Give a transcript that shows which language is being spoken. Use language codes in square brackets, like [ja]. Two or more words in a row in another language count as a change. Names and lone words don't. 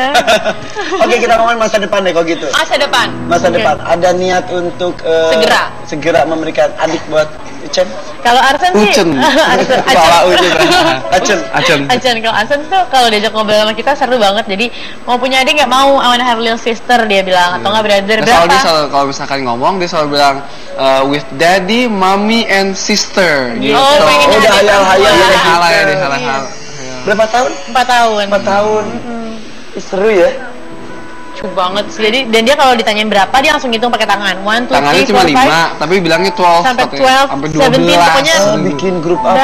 [id] Oke, kita ngomongin masa depan deh kalau gitu. Masa depan. Masa depan ada niat untuk segera memberikan adik buat Ucen? Kalau Arsen sih, Ucen. Salah Ucen. Acen. Acen. Kalau Arsen tuh kalau diajak ngobrol sama kita seru banget. Jadi mau punya adik nggak mau, [en] I wanna have little sister [id] dia bilang, atau nggak [en] brother [id] Nah, soal dia berapa? selalu, kalau misalkan ngomong dia selalu bilang [en] with daddy, mommy, and sister [id] gitu. Oh, pengen Oh, udah adik hayal-hayal perempuan. ya. Salah ya, dia salah hal. Berapa tahun? 4 tahun. 4 tahun. Ih, seru ya. Lucu banget sih. Jadi dan dia kalau ditanyain berapa dia langsung hitung pakai tangan. 1, 2, 3, Tangannya 4, cuma 5 5, tapi bilangnya 12 sampai katanya. 12, sampai 17, pokoknya Bikin grup apa